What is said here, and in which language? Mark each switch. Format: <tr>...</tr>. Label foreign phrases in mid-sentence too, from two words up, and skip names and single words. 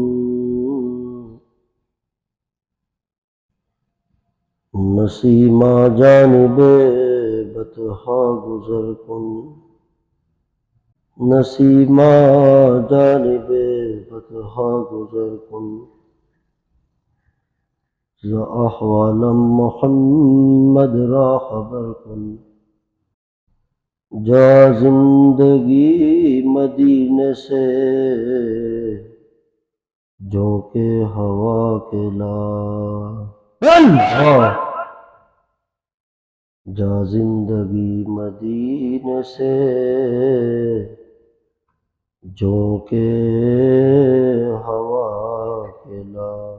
<fa>نسیما جانب بطحا گزر کن نسیما جانب بطحا گزر کن ز احوالم محمد را خبر کن</fa> <ur>جا زندگی مدینے سے جو کہ ہوا کے لا جا زندگی مدینے سے جو کہ ہوا کے لا</ur>